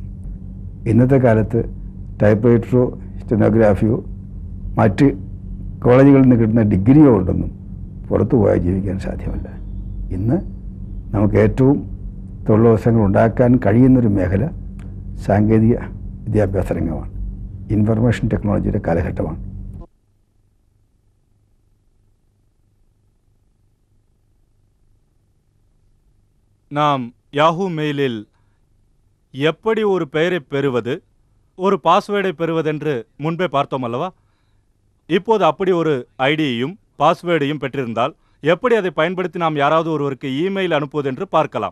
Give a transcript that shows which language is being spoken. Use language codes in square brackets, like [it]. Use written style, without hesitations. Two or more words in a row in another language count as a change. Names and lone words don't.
[ml] ഇന്നത്തെ കാലത്ത് ടൈപ്പ് റൈറ്ററോ സ്റ്റെനോഗ്രാഫിയോ മറ്റ് കോളേജുകളിൽ നിന്ന് കിട്ടുന്ന ഡിഗ്രിയോ ഉണ്ടെന്നും പുറത്തു പോയാൽ ജീവിക്കാൻ സാധ്യമല്ല. ഇന്ന് നമുക്ക് ഏറ്റവും തൊഴിലവസരങ്ങൾ ഉണ്ടാക്കാൻ കഴിയുന്നൊരു മേഖല സാങ്കേതിക വിദ്യാഭ്യാസ രംഗമാണ്. [en] information technology [ml] കാലഘട്ടമാണ്. [ta] நாம் யாஹூ மெயிலில் எப்படி ஒரு பெயரை பெறுவது, ஒரு பாஸ்வேர்டை பெறுவதென்று முன்பே பார்த்தோம் அல்லவா? இப்போது அப்படி ஒரு ஐடியையும் பாஸ்வேர்டையும் பெற்றிருந்தால் எப்படி அதை பயன்படுத்தி நாம் யாராவது ஒருவருக்கு இமெயில் அனுப்புவதென்று பார்க்கலாம்.